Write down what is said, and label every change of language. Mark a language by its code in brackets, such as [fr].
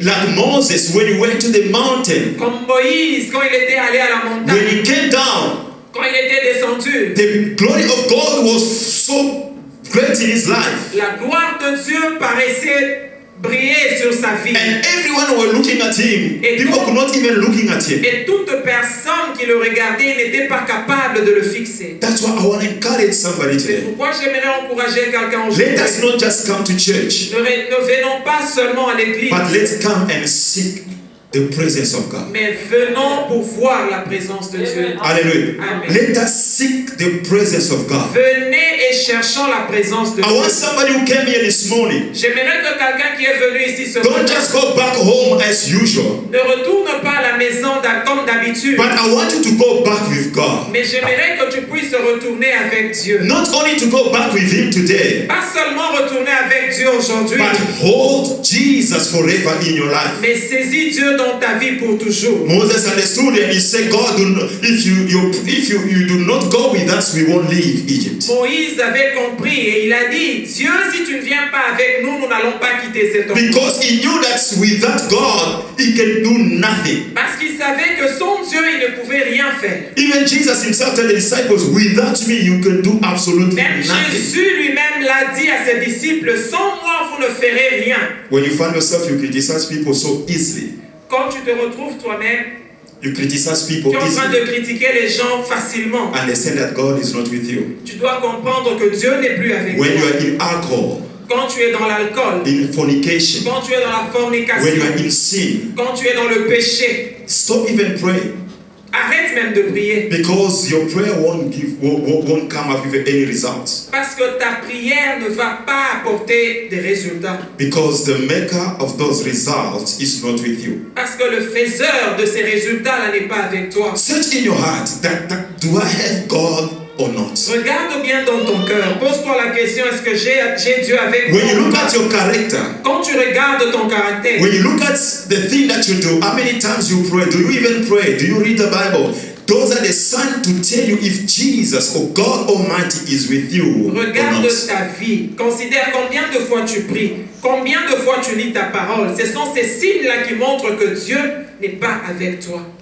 [en] Like Moses, when he went to the mountain, [fr] Comme Moïse, quand il était allé à la [en] when [fr] montagne, [en] he came down, [fr] quand il était descendu, [en] the glory of God was so great in his life. [fr] la gloire de Dieu paraissait briller sur sa vie. [en] And everyone were looking at him. People could not even looking at him. [fr] Et toute personne qui le regardait n'était pas capable de le fixer. [en] That's why I want to encourage somebody [fr] C'est [en] today. [fr] pourquoi j'aimerais encourager quelqu'un aujourd'hui. [en] Let us not just come to church, [fr] Ne venons pas seulement à l'église, [en] but let's come and seek the presence of God. [fr] mais venons pour voir la présence de Dieu. [en] Hallelujah. Amen. Let us seek the presence of God. [fr] Venez et cherchons la présence de [en] I want [fr] Dieu. [en] somebody who came here this morning. [fr] J'aimerais que quelqu'un qui est venu ici ce [en] Don't [fr] matin [en] just go back home as usual, [fr] ne retourne pas à la maison comme d'habitude, [en] but I want you to go back with God. [fr] mais j'aimerais que tu puisses retourner avec Dieu. [en] Not only to go back with Him today, [fr] Pas seulement retourner avec Dieu aujourd'hui, [en] but hold Jesus forever in your life. [fr] mais saisis Dieu dans ta vie pour toujours. [en] Moses understood and he said, God, if you do not go with us, we won't leave Egypt. [fr] Moïse avait compris et il a dit, Dieu, si tu ne viens pas avec nous, nous n'allons pas quitter cet endroit. [en] Because he knew that without God, he can do nothing. [fr] Parce qu'il savait que sans Dieu, il ne pouvait rien faire. [en] Even Jesus himself told the disciples, without me, you can do absolutely [fr] Même [en] nothing. [fr] Jésus lui-même l'a dit à ses disciples, sans moi, vous ne ferez rien. [en] When you find yourself, you criticize people so easily. [fr] Quand tu te retrouves toi-même, [en] You criticize [fr] tu [en] people [fr] es en train [en] easily. [fr] de critiquer les gens facilement. [en] Understand that God is not with you. [fr] Tu dois comprendre que Dieu n'est plus avec [en] When you [fr] toi. [en] are in alcohol, [fr] Quand tu es dans l'alcool, [en] in fornication, [fr] quand tu es dans la [en] when [fr] fornication, [en] you are in sin, [fr] quand tu es dans le péché, [en] stop even praying. [fr] arrête même de prier. [en] Because your prayer won't come up with any results. [fr] Parce que ta prière ne va pas apporter des résultats. [en] Because the maker of those results is not with you. [fr] Parce que le faiseur de ces résultats-là n'est pas avec toi. [en] Search in your heart that do I have God or not? [fr] Regarde bien dans ton cœur. Pose-toi la question, est-ce que j'ai Dieu avec moi? [en] When you look at your character, [fr] Quand tu regardes ton caractère, [en] when you look at the thing that you do, how many times you pray? Do you even pray? Do you read the Bible? Those are the signs to tell you if Jesus or God Almighty is with you or [fr] regarde not. ta vie. Considère combien de fois tu pries. Combien de fois tu lis ta parole. Ce sont ces signes-là qui montrent que Dieu n'est pas avec toi.